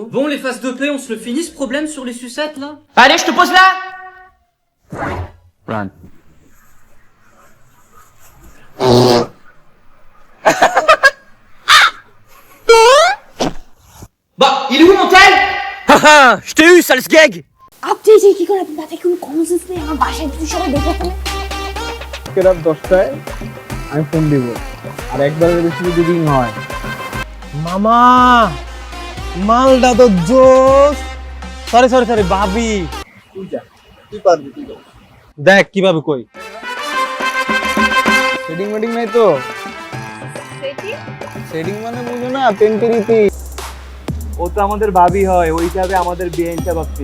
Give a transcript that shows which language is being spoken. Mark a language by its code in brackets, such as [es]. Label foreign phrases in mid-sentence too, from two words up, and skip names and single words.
[fr] Bon, les phases de paix, on se le finit ce problème sur les sucettes, là? Allez, je te pose là! Run. Bah, il est où mon tel? Haha, je t'ai eu, sale sgeg! [bn] আপনি যে কি করে আপনার থেকে কনসেন্স নেই আমার বাসায় কিছু সবাই দেখে ফেলে রাত 10টায় আমি ফোন দিব আর একবারের বেশি যদি রিং হয় মামা মালটা তো জোস সরি ভাবি তুই পারবি দেখ কিভাবে কই সেটিং মিটিং নাই তো সেটিং মানে বুঝো না পেন্টেরিতি ও তো আমাদের ভাবি হয় ওই হিসাবে আমাদের বিয়েটা ভাবছি